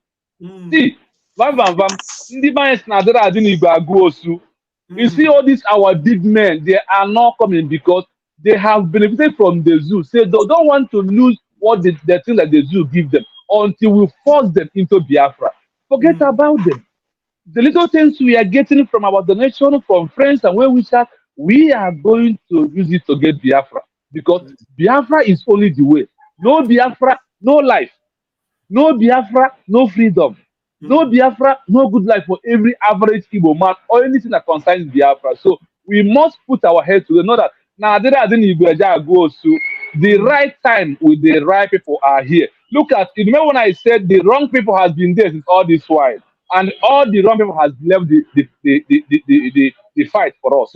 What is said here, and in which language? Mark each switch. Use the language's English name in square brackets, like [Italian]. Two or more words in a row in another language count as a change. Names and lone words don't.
[English] See, you see all these our big men, they are not coming because they have benefited from the zoo. So they don't want to lose what the thing that they do give them until we force them into Biafra. Forget about them. The little things we are getting from our donation, from friends and well wishers, we are going to use it to get Biafra. Because Biafra is only the way. No Biafra, no life. No Biafra, no freedom. No Biafra, no good life for every average Igbo man or anything that concerns Biafra. So we must put our head to the know that now the right time with the right people are here. Look at, you remember when I said the wrong people has been there since all this while, and all the wrong people has left the fight for us.